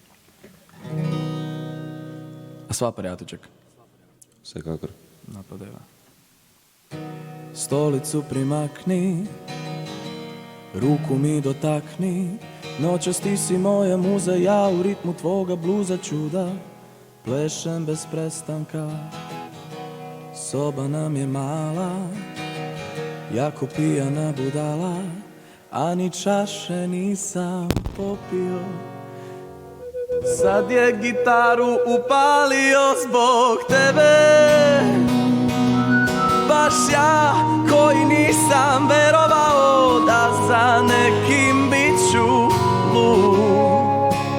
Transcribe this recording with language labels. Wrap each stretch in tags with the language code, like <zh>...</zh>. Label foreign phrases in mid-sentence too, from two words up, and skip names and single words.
<sl>A sva prijateljček? Vsekakor. Napadeva.</sl> <sr>Stolicu primakni, ruku mi dotakni, nočasti si moja muza, ja v ritmu tvoga bluza čuda plešem bez prestanka. Soba nam je mala, jako pijana budala, a ni čaše nisam popio. Sad je gitaru upalio zbog tebe, baš ja koji nisam verovao da za nekim biću lud.</sr>